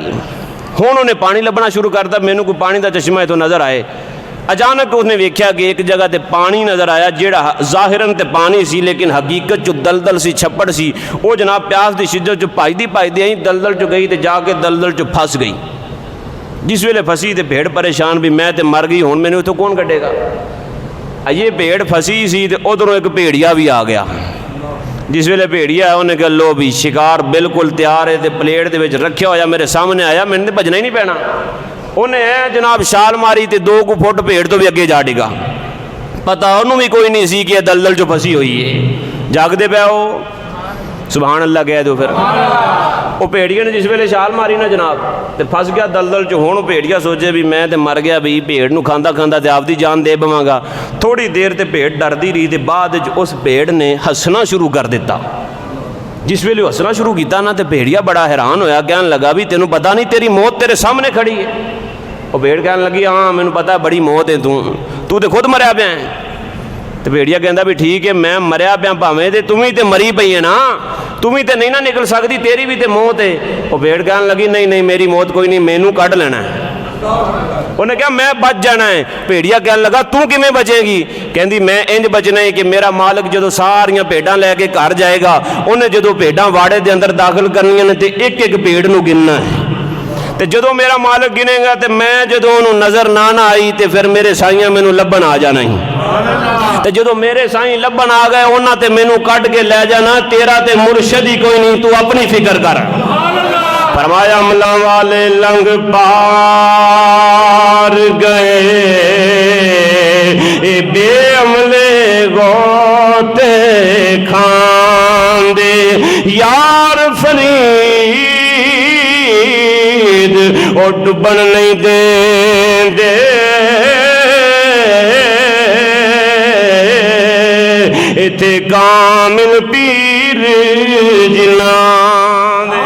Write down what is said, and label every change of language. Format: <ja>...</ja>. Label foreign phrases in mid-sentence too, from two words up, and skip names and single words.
<pa>ہن انہیں پانی لبھنا شروع کرتا، مینوں کوئی پانی کا چشمہ ایتھوں نظر آئے. اچانک اس نے ویکھیا کہ ایک جگہ تے پانی نظر آیا، جیہڑا ظاہراً تے پانی سی لیکن حقیقت چوں دلدل سی، چھپڑ سی. او جناب پیاس کی شدت چوں بھجدی بھجدی آئی دلدل چوں گئی تو جا کے دلدل چوں پھس گئی. جس ویلے پھسی تے بھیڑ پریشان بھی میں تے مر گئی ہوں مینوں اتوں کون کڈے گا. یہ بھیڑ پھسی سی تے ادھروں ایک بھیڑیا بھی آ گیا. جس ویلے بھیڑیا انہیں کہا لو بھی شکار بالکل تیار ہے تے پلیٹ دے وچ رکھیا ہویا میرے سامنے آیا, میں نے بجنا ہی نہیں پینا. انہیں جناب چھال ماری تے 2 فٹ بھیڑ تو بھی اگے جا ڈگا. پتہ انہوں بھی کوئی نہیں سی کہ دلدل جو پھسی ہوئی ہے.</pa> <ur>جاگدے پہ ہو سبحان اللہ کہہ دو.</ur> <pa>پھر وہ بھیڑیا نے جس ویلے چھال ماری نا جناب تے پھس گیا دلدل چ. ہوں بھیڑیا سوچے بھی میں تے مر گیا بھی بھیڑ نو کھاندا کھاندا تے آپ دی جان دے بواں گا. تھوڑی دیر تے بھیڑ ڈردی رہی تے بعد اس بھیڑ نے ہسنا شروع کر دیتا. جس ویلے ہسنا شروع کیتا نا تے بھیڑیا بڑا حیران ہویا, کہنے لگا بھی تینوں پتہ نہیں تیری موت تیرے سامنے کھڑی ہے. وہ بھیڑ کہنے لگی ہاں مینوں پتہ ہے بڑی موت ہے تو تے خود مریا پیا ہے. تو بھیڑیا کہندا بھی ٹھیک ہے میں مریا پیا بھاویں تے تم ہی تے مری پئی ہے نا, تم ہی تے نہیں نہ نکل سکتی, تیری بھی تے موت ہے. وہ بھیڑ کہنے لگی نہیں نہیں میری موت کوئی نہیں, مینوں کڈ لینا ہے. انہیں کہا میں بچ جانا ہے. بھیڑیا کہنے لگا تو کیویں بچے گی؟ کہندی میں انج بچنا ہے کہ میرا مالک جدو ساریاں بھیڈاں لے کے گھر جائے گا انہیں جدو بھیڈاں واڑے دے اندر داخل کرنیاں نے تے ایک ایک بھیڑ نو گننا ہے. تے جدو میرا مالک گنے گا تے میں جدو انہوں نظر نہ آئی تے پھر میرے سائیاں مینوں لبن آ جانا ہی. تے جدو میرے سائیں لبن آ گئے انہاں تے مینوں کٹ کے لے جانا, تیرا تے مرشد ہی کوئی نہیں, تو اپنی فکر کر. فرمایا عملہ والے لنگ پار گئے اے بے عملے غوطے کھاندے, یار فرید اور ڈبن نہیں دیں دے, ایتھے کامل پیر جنان دے.</pa>